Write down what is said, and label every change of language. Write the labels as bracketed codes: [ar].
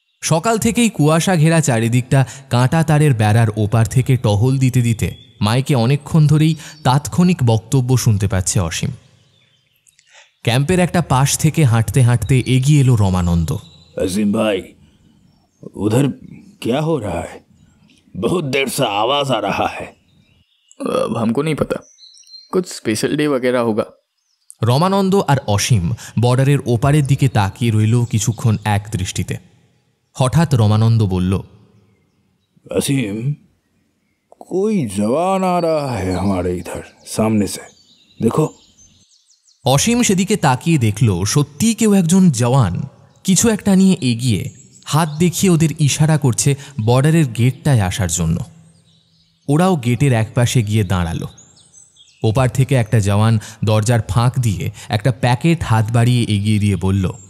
[bn] সকাল থেকেই কুয়াশা ঘেরা চারিদিকটা কাঁটা তারের বেড়ার ওপার থেকে টহল দিতে দিতে মাইকে অনেকক্ষণ ধরেই তাৎক্ষণিক বক্তব্য শুনতে পাচ্ছে অসীম। ক্যাম্পের একটা পাশ থেকে হাঁটতে হাঁটতে এগিয়ে এলো রমানন্দ। [hi] अजीम भाई, उधर क्या हो रहा है? बहुत देर से आवाज आ रहा है। अब हमको नहीं पता, कुछ स्पेशल डे वगैरह होगा। [bn] রমানন্দ আর অসীম বর্ডারের ওপারের দিকে তাকিয়ে রইল কিছুক্ষণ এক দৃষ্টিতে। হঠাৎ রমানন্দ বলল, [hi] असीम, कोई जवान आ रहा है हमारे इधर सामने से, देखो। [bn] অসীম সেদিকে তাকিয়ে দেখল সত্যিই কেউ একজন জওয়ান কিছু একটা নিয়ে এগিয়ে হাত দেখিয়ে ওদের ইশারা করছে বর্ডারের গেটটায় আসার জন্য। ওরাও গেটের একপাশে গিয়ে দাঁড়ালো। ওপার থেকে একটা জওয়ান দরজার ফাঁক দিয়ে একটা প্যাকেট হাত বাড়িয়ে এগিয়ে দিয়ে বলল,